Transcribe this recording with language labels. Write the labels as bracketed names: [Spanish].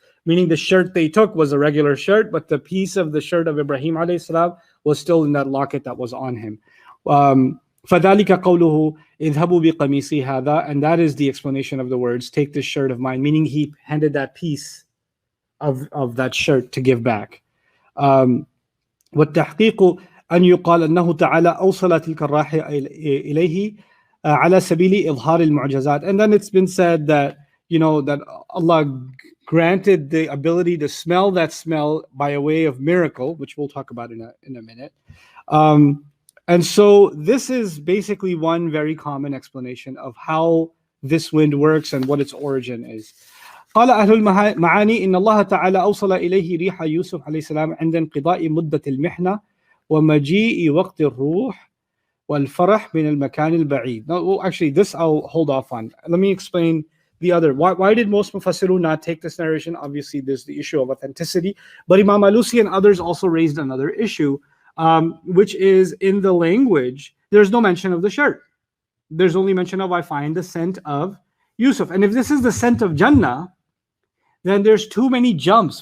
[English] Meaning the shirt they took was a regular shirt, but the piece of the shirt of Ibrahim alayhi salam was still in that locket that was on him. [Arabic] فَذَلِكَ قَوْلُهُ اذْهَبُوا بِقَمِيصِي هَذَا, [English] and that is the explanation of the words, take this shirt of mine, meaning he handed that piece of that shirt to give back. [Arabic] والتحقيق أن يقال أنه تعالى أوصل تلك الرائحة إليه على سبيل إظهار المعجزات. [English] And then it's been said that that Allah granted the ability to smell that smell by a way of miracle, which we'll talk about in a minute. And so this is basically one very common explanation of how this wind works and what its origin is. [Arabic] قال أهل المعاني إن الله تعالى أوصل إليه ريح يوسف عليه السلام عند انقضاء مدة المحنة ومجيء وقت الروح والفرح من المكان البعيد. [English] No, actually, this I'll hold off on. Let me explain the other. Why did most Mufassirun not take this narration? Obviously, there's the issue of authenticity. But Imam Alusi and others also raised another issue, which is in the language, there's no mention of the shirt. There's only mention of, I find the scent of Yusuf. And if this is the scent of Jannah, then there's too many jumps.